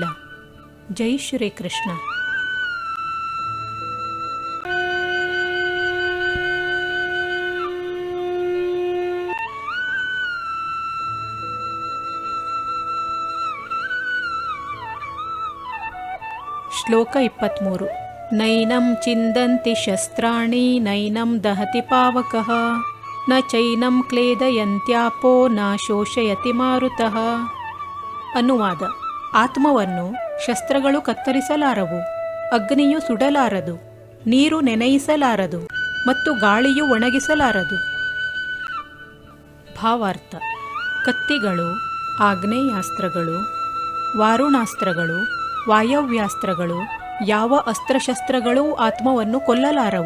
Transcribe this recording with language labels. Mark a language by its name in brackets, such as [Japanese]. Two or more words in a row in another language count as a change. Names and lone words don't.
[Kannada] ಜೈ ಶ್ರೀಕೃಷ್ಣ. ಶ್ಲೋಕ 23. [Sanskrit] ನೈನಂ ಚಿಂದಂತಿ ಶಸ್ತ್ರಾಣಿ ನೈನಂ ದಹತಿ ಪಾವಕಃ ನ ಚೈನಂ ಕ್ಲೇದಯಂತ್ಯಾಪೋ ನ ಶೋಷಯತಿ ಮಾರುತಃ. [Kannada] ಅನುವಾದ: ಆತ್ಮವನ್ನು ಶಸ್ತ್ರಗಳು ಕತ್ತರಿಸಲಾರವು, ಅಗ್ನಿಯು ಸುಡಲಾರದು, ನೀರು ನೆನೆಯಿಸಲಾರದು ಮತ್ತು ಗಾಳಿಯು ಒಣಗಿಸಲಾರದು. ಭಾವಾರ್ಥ: ಕತ್ತಿಗಳು, ಆಗ್ನೇಯಾಸ್ತ್ರಗಳು, ವಾರುಣಾಸ್ತ್ರಗಳು, ವಾಯವ್ಯಾಸ್ತ್ರಗಳು, ಯಾವ ಅಸ್ತ್ರಶಸ್ತ್ರಗಳೂ ಆತ್ಮವನ್ನು ಕೊಲ್ಲಲಾರವು.